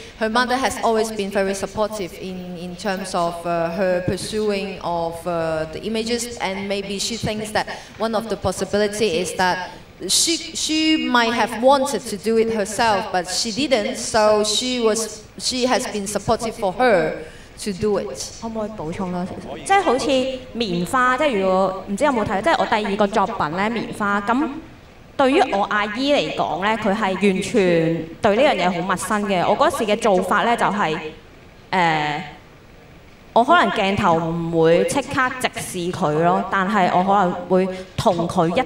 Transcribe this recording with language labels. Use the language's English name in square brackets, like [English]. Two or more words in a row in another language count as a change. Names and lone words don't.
[English] Her mother has always been very supportive in terms of her pursuing of the images, and maybe she thinks that one of the possibilities is that she might have wanted to do it herself, but she didn't, so she has been supportive for her to do it. [Cantonese] 可唔可以補充多少少？即係好似棉花，即係如果唔知有冇睇，即係我第二個作品咧，棉花咁。對於我阿姨嚟講咧，佢係完全對呢樣嘢好陌生嘅。我嗰時嘅做法咧就係我可能鏡頭唔會即刻直視佢咯，但係我可能會同佢一